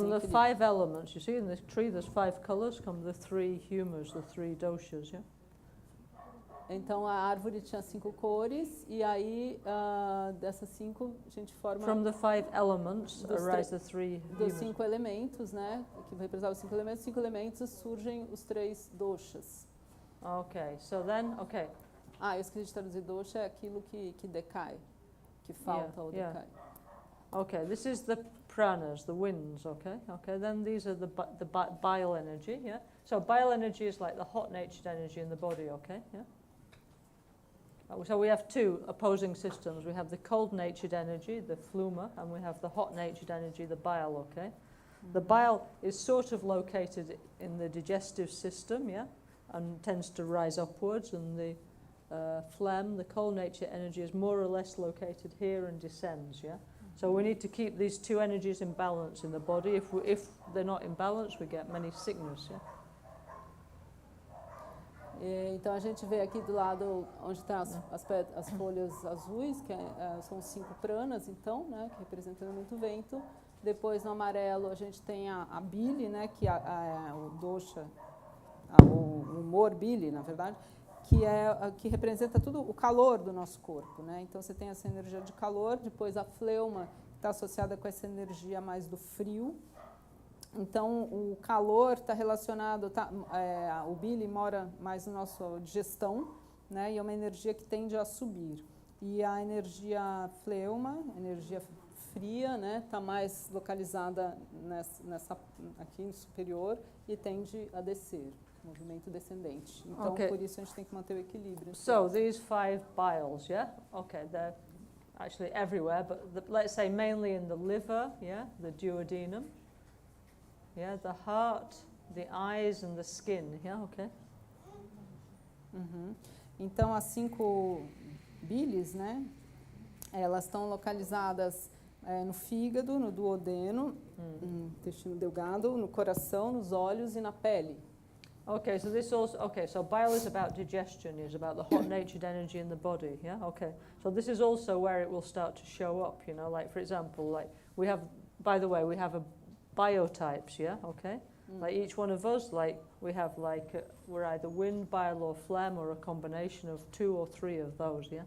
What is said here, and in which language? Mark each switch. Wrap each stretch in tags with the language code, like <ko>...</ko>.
<en>So from the 5 elements, you see in this tree there's 5 colors, come the 3 humours, the 3 doshas, yeah?</en> <pt>Então a árvore tinha 5 cores, e aí dessas 5 a gente forma...</pt> <en>From the 5 elements arise the 3</en> <pt>dos 5 elementos, né? Que representam os 5 elementos. 5 elementos surgem os 3 doshas.</pt> <en>Okay, so then, okay.</en> <pt>Eu esqueci de traduzir dosha, é aquilo que decai, que falta ou decai.</pt> <en>Okay, this is the pranas, the winds, okay? Okay, then these are the bile energy, yeah? So bile energy is like the hot-natured energy in the body, okay? Yeah? So we have 2 opposing systems. We have the cold-natured energy, the fluma, and we have the hot-natured energy, the bile, okay? The bile is sort of located in the digestive system, yeah? And tends to rise upwards, and the phlegm, the cold-natured energy, is more or less located here and descends, yeah? So we need to keep these 2 energies in balance in the body. If they're not in balance, we get many sickness, yeah?</en> <pt>Então a gente vê aqui do lado onde estão as folhas azuis, que são os 5 pranas, então, né, que representam muito vento. Depois no amarelo a gente tem a bile, né, que é o dosha, o humor bile, na verdade, que representa tudo o calor do nosso corpo, né? Então você tem essa energia de calor. Depois a fleuma, que está associada com essa energia mais do frio. Então o calor está relacionado, o bile mora mais na nossa digestão, né? E é uma energia que tende a subir. E a energia fleuma, energia fria, né, está mais localizada aqui no superior e tende a descer, movimento descendente. Então,</pt> <en>Okay.</en> <pt>por isso a gente tem que manter o equilíbrio.</pt> <en>So these 5 biles, yeah? Okay, they're actually everywhere, but let's say mainly in the liver, yeah? The duodenum, yeah? The heart, the eyes and the skin, yeah? Okay. Uhum.</en> <pt>Então, as 5 bilis, né, elas estão localizadas no fígado, no duodeno, no intestino delgado, no coração, nos olhos e na pele.</pt> <en>Okay, so this also, okay, so bile is about digestion, is about the hot-natured energy in the body, yeah? Okay, so this is also where it will start to show up, you know, like for example, like we have, by the way, we have a biotypes, yeah? Okay, like each one of us, like we have like, we're either wind, bile or phlegm or a combination of 2 or 3 of those, yeah?</en>